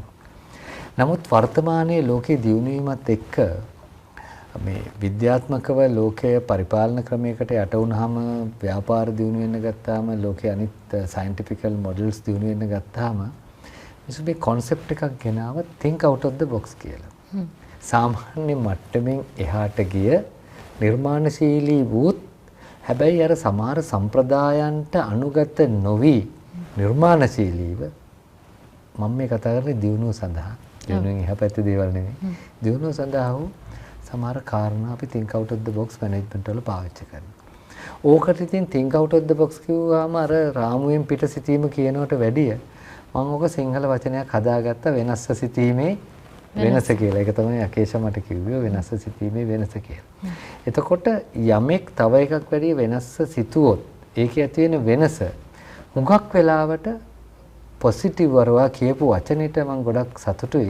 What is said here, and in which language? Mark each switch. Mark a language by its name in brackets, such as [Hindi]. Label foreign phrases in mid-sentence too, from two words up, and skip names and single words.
[Sinhala] නමුත් වර්තමානයේ ලෝකේ දියුණු වීමත් එක්ක මේ විද්‍යාත්මකව ලෝකය පරිපාලන ක්‍රමයකට යට වුනහම ව්‍යාපාර දියුණු වෙන්න ගත්තාම ලෝකයේ අනිත් [English] scientific models [Sinhala] දියුණු වෙන්න ගත්තාම මේ concept එකක් ගෙනාව [English] think out of the box [Sinhala] කියලා. සාමාන්‍ය මට්ටමින් එහාට ගිය නිර්මාණශීලී වූත් හැබැයි අර සමහර සම්ප්‍රදායන්ට අනුගත නොවි නිර්මාණශීලීව මම මේ කතා කරන්නේ දියුණුව සඳහා දියුණුවෙන් එහා පැත්තේ දේවල් නෙවෙයි දියුණුව සඳහා වූ සමහර කාරණා අපි [English] think out of the box management [Sinhala] වල පාවිච්චි කරනවා. ඕකට ඉතින් [English] think out of the box [Sinhala] කිව්වම අර රාමුවෙන් පිට සිටීම කියනකට වැඩිය මම ඔක සිංහල වචනයක් හදාගත්ත වෙනස්ව සිටීමේ වෙනස කියලා. ඒක තමයි අකේෂා මට කිව්වේ වෙනස්ව සිටීමේ වෙනස කියලා. එතකොට යමෙක් තව එකක් වැඩි වෙනස්ව සිතුවොත් ඒකේ ඇති වෙන වෙනස හුඟක් වෙලාවට පොසිටිව් වරවා කියපු වචනෙට මම ගොඩක් සතුටුයි.